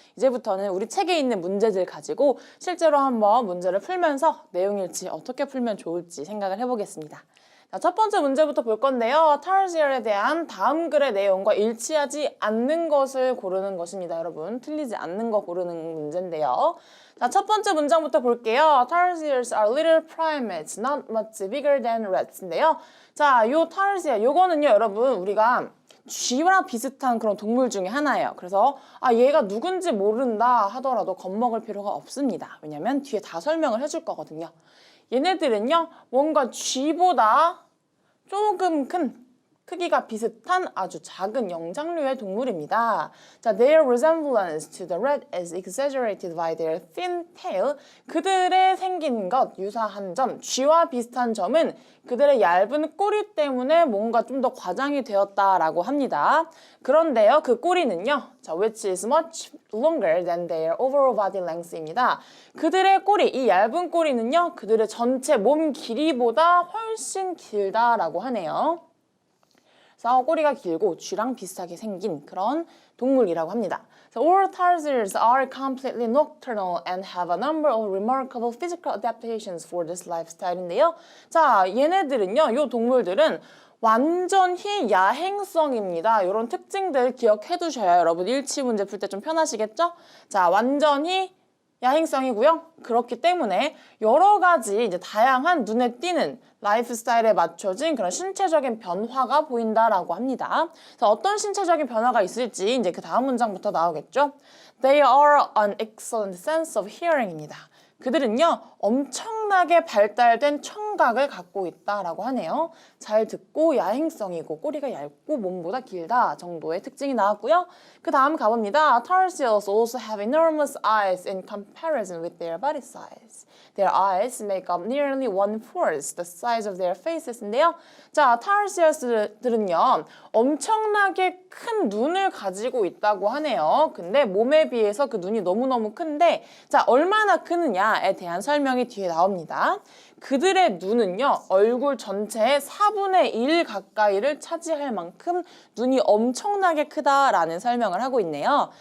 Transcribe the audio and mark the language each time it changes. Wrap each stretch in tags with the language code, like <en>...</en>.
<ko>이제부터는 우리 책에 있는 문제들 가지고 실제로 한번 문제를 풀면서 내용일치 어떻게 풀면 좋을지 생각을 해보겠습니다. 자, 첫 번째 문제부터 볼 건데요. 타르시얼에 대한 다음 글의 내용과 일치하지 않는 것을 고르는 것입니다. 여러분 틀리지 않는 거 고르는 문제인데요. 자, 첫 번째 문장부터 볼게요.</ko> <en>Tarsiers are little primates, not much bigger than rats</en> <ko>인데요. 자, 요 타르시아, 요거는요, 여러분, 우리가 쥐랑 비슷한 그런 동물 중에 하나예요. 그래서 얘가 누군지 모른다 하더라도 겁먹을 필요가 없습니다. 왜냐면 뒤에 다 설명을 해줄 거거든요. 얘네들은요, 뭔가 쥐보다 조금 큰 크기가 비슷한 아주 작은 영장류의 동물입니다.</ko> <en>자, their resemblance to the rat is exaggerated by their thin tail.</en> <ko>그들의 생긴 것, 유사한 점, 쥐와 비슷한 점은 그들의 얇은 꼬리 때문에 뭔가 좀 더 과장이 되었다라고 합니다. 그런데요, 그 꼬리는요, 자,</ko> <en>which is much longer than their overall body length</en> <ko>입니다. 그들의 꼬리, 이 얇은 꼬리는요, 그들의 전체 몸 길이보다 훨씬 길다라고 하네요. 그래서 꼬리가 길고 쥐랑 비슷하게 생긴 그런 동물이라고 합니다.</ko> <en>So all tarsiers are completely nocturnal and have a number of remarkable physical adaptations for this lifestyle</en> <ko>인데요. 자, 얘네들은요, 요 동물들은 완전히 야행성입니다. 이런 특징들 기억해 두셔야 여러분 일치 문제 풀 때 좀 편하시겠죠? 자, 완전히 야행성이고요. 그렇기 때문에 여러 가지 이제 다양한 눈에 띄는 라이프 스타일에 맞춰진 그런 신체적인 변화가 보인다라고 합니다. 그래서 어떤 신체적인 변화가 있을지 이제 그 다음 문장부터 나오겠죠.</ko> <en>They are an excellent sense of hearing</en> <ko>입니다. 그들은요, 엄청나게 발달된 청각을 갖고 있다라고 하네요. 잘 듣고 야행성이고 꼬리가 얇고 몸보다 길다 정도의 특징이 나왔고요. 그 다음 가봅니다.</ko> <en>Tarsiers also have enormous eyes in comparison with their body size. Their eyes make up nearly 1/4 the size of their faces</en> <ko>인데요. 자, 타르시어스들은요, 엄청나게 큰 눈을 가지고 있다고 하네요. 근데 몸에 비해서 그 눈이 너무너무 큰데, 자, 얼마나 크느냐에 대한 설명이 뒤에 나옵니다. 그들의 눈은요, 얼굴 전체의 4분의 1 가까이를 차지할 만큼 눈이 엄청나게 크다라는 설명을 하고 있네요.</ko>